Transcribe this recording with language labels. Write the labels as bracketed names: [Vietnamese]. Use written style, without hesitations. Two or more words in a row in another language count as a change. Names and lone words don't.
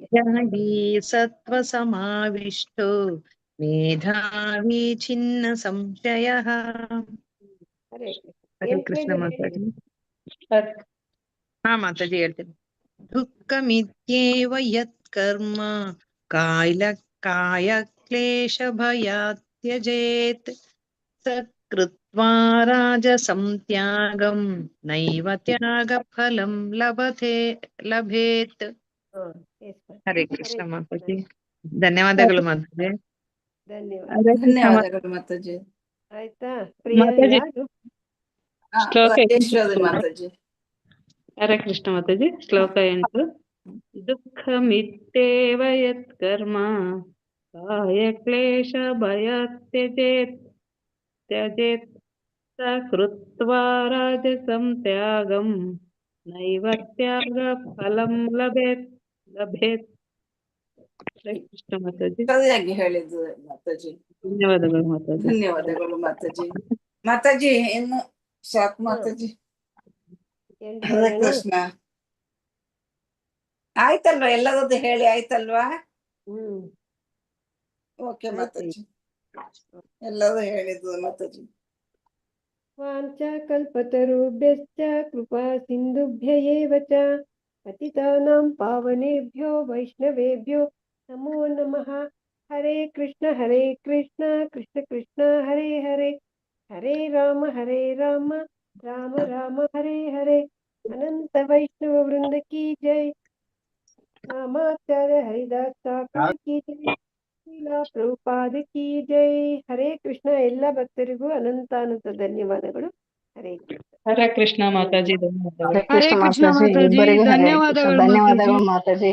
[Sanskrit] ತ್ಯಾಗಿ ಸತ್ವಸಮಾವಿಷ್ಟೋ ಮೇಧಾವಿ ಛಿನ್ನ ಸಂಶಯಃ. [Kannada] ಹರೇ ಹರೇ ಕೃಷ್ಣ ಮಾತಾಜಿ. ಹಾ ಮಾತಾಜಿ ಹೇಳ್ತೇನೆ. [Sanskrit] ದುಃಖಮಿತ್ಯೇವ ಯತ್ ಕರ್ಮ ಕಾಯ ಕ್ಲೇಶ ಭಯಾತ್ ತ್ಯಜೇತ್ ಸ ಕೃತ್ವಾ ರಾಜಸಂ ತ್ಯಾಗಂ ನೈವ ತ್ಯಾಗ ಫಲಂ ಲಭೇತ್. [Kannada] ಹರೇ ಕೃಷ್ಣ ಮಾತಾಜಿ. ಧನ್ಯವಾದಗಳು ಮಾತಾಜಿ. ಧನ್ಯವಾದಗಳು ಮಾತಾಜಿ. ಆಯ್ತಾ ಪ್ರಿಯಾ? ಯಾರು? ರಾಜೇಶ್ವರಿ ಮಾತಾಜಿ. ಹರೇ ಕೃಷ್ಣ ಮಾತಾಜಿ. ಶ್ಲೋಕ 8. [Sanskrit] ದುಃಖಮಿತ್ಯೇವ ಯತ್ ಕರ್ಮ ಕಾಯ ಕ್ಲೇಶ ಭಯಾತ್ ತ್ಯಜೇತ್ ಸ ಕೃತ್ವಾ ರಾಜಸಂ ತ್ಯಾಗಂ ನೈವ ತ್ಯಾಗ ಫಲಂ ಲಭೇತ್. [Kannada] ಹರೇ ಕೃಷ್ಣ ಮಾತಾಜಿ. ಸರಿಯಾಗಿ ಹೇಳಿದ್ದು ಮಾತಾಜಿ. ಧನ್ಯವಾದಗಳು ಮಾತಾಜಿ. ಧನ್ಯವಾದಗಳು ಮಾತಾಜಿ. ಮಾತಾಜಿ ಇನ್ನು ಸಾಕು ಮಾತಾಜಿ. ಹರೇ ಕೃಷ್ಣ. ಆಯ್ತಲ್ವಾ? ಎಲ್ಲದದ್ದು ಹೇಳಿ ಆಯ್ತಲ್ವಾ? ಓಕೆ ಮಾತಾಜಿ, ಎಲ್ಲದೂ ಹೇಳಿದ್ದು ಮಾತಾಜಿ. [Sanskrit] ವಾಂಛಾಕಲ್ಪತರುಭ್ಯಶ್ಚ ಕೃಪಾ ಸಿಂಧುಭ್ಯ ಏವ ಚ ಪತಿತಾನಾಂ ಪಾವನೇಭ್ಯೋ ವೈಷ್ಣವೇಭ್ಯೋ ನಮೋ ನಮಃ. ಹರೇ ಕೃಷ್ಣ ಕೃಷ್ಣ ಕೃಷ್ಣ ಹರೇ ಹರೇ, ಹರೇ ರಾಮ ರಾಮ ರಾಮ ಹರೇ ಹರೇ. [Kannada] ಅನಂತ ವೈಷ್ಣವ ವೃಂದ ಕಿ ಜೈ. ನಾಮಾಚಾರ್ಯ ಹರಿದಾಸ್ ಠಾಕೂರ್ ಕಿ ಜೈ. ಶ್ರೀಲಾ ಪ್ರಭುಪಾದ ಕಿ ಜೈ. ಹರೇ ಕೃಷ್ಣ. ಎಲ್ಲ ಭಕ್ತರಿಗೂ ಅನಂತ ಧನ್ಯವಾದಗಳು. ಹರೇ ಕೃಷ್ಣ. ಹರೇ ಕೃಷ್ಣ ಮಾತಾಜಿ. ಧನ್ಯವಾದಗಳು. ಹರೇ ಕೃಷ್ಣ ಮಾತಾಜಿ, ಇಬ್ಬರಿಗೂ ಹರೇ ಕೃಷ್ಣ. ಧನ್ಯವಾದಗಳು ಮಾತಾಜಿ,